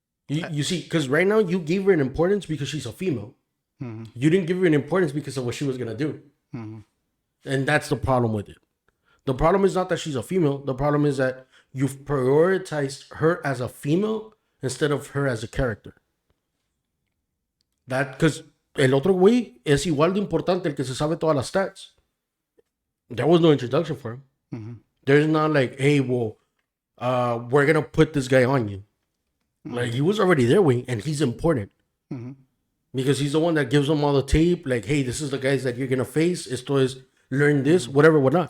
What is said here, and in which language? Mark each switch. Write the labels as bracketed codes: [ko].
[en] You see, because right now you gave her an importance because she's a female. You didn't give her an importance because of what she was gonna do, and that's the problem with it. The problem is not that she's a female. The problem is that you've prioritized her as a female instead of her as a character. That because [es] el otro güey es igual de importante, el que se sabe todas las stats. [en] There was no introduction for him. There's not like, hey, well, we're gonna put this guy on you. Like he was already there, way, and he's important because he's the one that gives them all the tape. Like, hey, this is the guys that you're gonna face. [es] Esto es [en] learn this, whatever, whatnot.